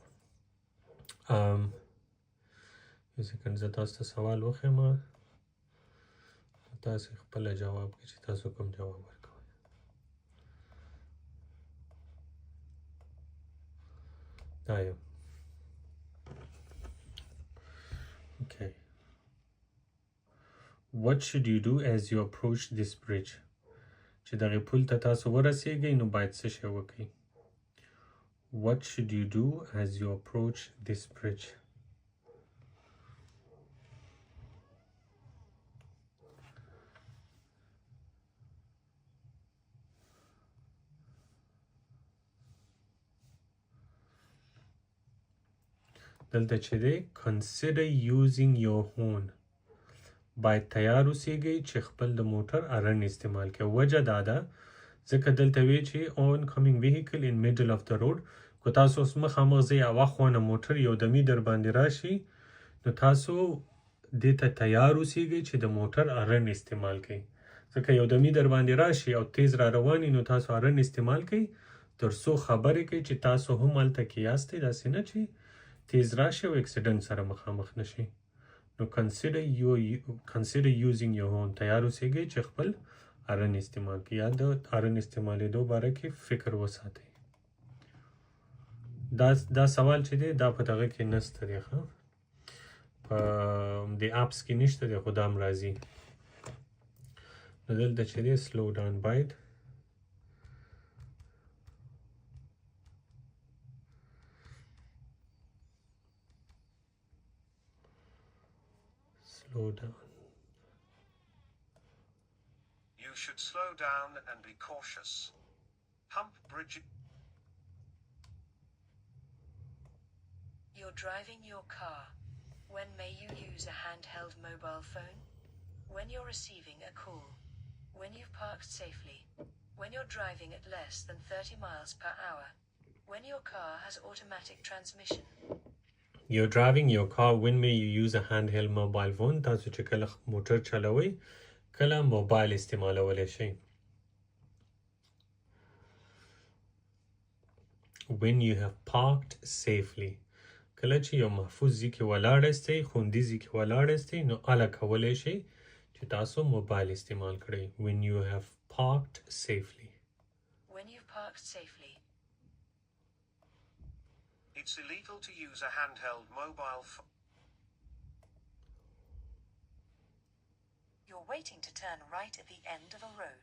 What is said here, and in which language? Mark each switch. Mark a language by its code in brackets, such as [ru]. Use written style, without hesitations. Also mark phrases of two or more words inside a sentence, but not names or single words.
[ps] یو سیکنډ زه تاسو ته سوال وښیم تاسې خپله جواب کړئ چې تاسو کوم جواب ورکوئ دا یو Okay. [en] What should you do as you approach this bridge? [ps] چې دغه پل ته تاسو ورسیږئ نو باید څه شی وکړئ [en] What should you do as you approach this bridge? [ps] دلته چې دی [en] consider using your horn [ps] باید تیار اوسیږئ چې خپل د موټر ارن استعمال کړئ وجه دا ده ځکه دلته وی چې [en] oncoming vehicle in middle of the road. [ps] کو تاسو اوس مخامخ ځئ او اخوانه موټر یو دمي در باندې راشي نو تاسو دې ته تیار اوسیږئ چې د موټر هارن استعمال کړئ. ځکه یو دمي در باندې راشي او تیز را رواني نو تاسو هارن استعمال کړئ تر څو خبرې کوي چې تاسو هم هلته کې یاستئ، داسې نه چې تیز راشي او اکسیډنټ سره مخامخ نشي. نو [en] consider using your horn. [ps] تیار اوسیږئ چې خپل هارن استعمال کړئ یا د هارن استعمالېدو باره کې فکر وساتئ. دا سوال چې دی دا په دغه کې نشته دی، ښه په د اپس کې نشته دی، خو دا هم راځي. نو دلته چې دی [en] slow down [ps] باید [en] slow down. You should slow down and be cautious. Hump bridge. You're driving your car. When may you use a handheld mobile phone? When you're receiving a call. When you've parked safely. When you're driving at less than 30 miles per hour. When your car has automatic transmission. You're driving your car. When may you use a handheld mobile phone? [ps] تاسو چې کله موټر چلوئ کله موبایل استعمالولی شئ. [en] When you have parked safely. [ps] کله چې یو محفوظ ځای کې ولاړ استئ، خوندي ځای کې ولاړ استئ نو هله کولی شئ چې تاسو موبایل استعمال کړئ. [en] When you have parked safely. When you've parked safely. It's illegal to use a handheld mobile phone. You're waiting to turn right at the end of a road.